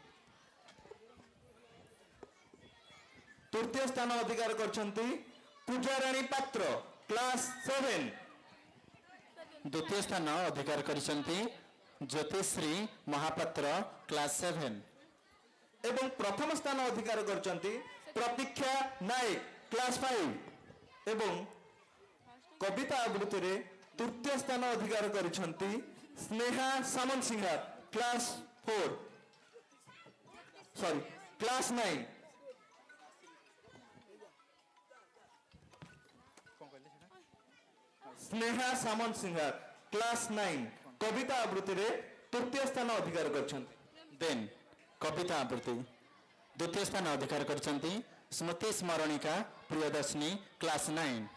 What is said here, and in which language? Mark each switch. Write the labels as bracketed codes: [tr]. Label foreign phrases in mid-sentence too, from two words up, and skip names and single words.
[or] ତୃତୀୟ ସ୍ଥାନ ଅଧିକାର କରିଛନ୍ତି ପୂଜାରାଣୀ ପାତ୍ର କ୍ଲାସ 7। ଦ୍ୱିତୀୟ ସ୍ଥାନ ଅଧିକାର କରିଛନ୍ତି ଜ୍ୟୋତିଶ୍ରୀ ମହାପାତ୍ର କ୍ଲାସ 7 ଏବଂ ପ୍ରଥମ ସ୍ଥାନ ଅଧିକାର କରିଛନ୍ତି ପ୍ରତୀକ୍ଷା ନାୟକ କ୍ଲାସ 5। ଏବଂ କବିତା ଆବୃତ୍ତିରେ ତୃତୀୟ ସ୍ଥାନ ଅଧିକାର କରିଛନ୍ତି ସ୍ନେହା ସାମନ୍ତ ସିଂହାର କ୍ଲାସ 9। ସ୍ନେହା ସାମନ୍ତ ସିଂହାର କ୍ଲାସ 9 କବିତା ଆବୃତ୍ତି ରେ ତୃତୀୟ ସ୍ଥାନ ଅଧିକାର କରିଛନ୍ତି। ଦେନ କବିତା ଆବୃତ୍ତି ଦ୍ୱିତୀୟ ସ୍ଥାନ ଅଧିକାର କରିଛନ୍ତି ସ୍ମୃତି ସ୍ମରଣିକା ପ୍ରିୟଦର୍ଶିନୀ କ୍ଲାସ 9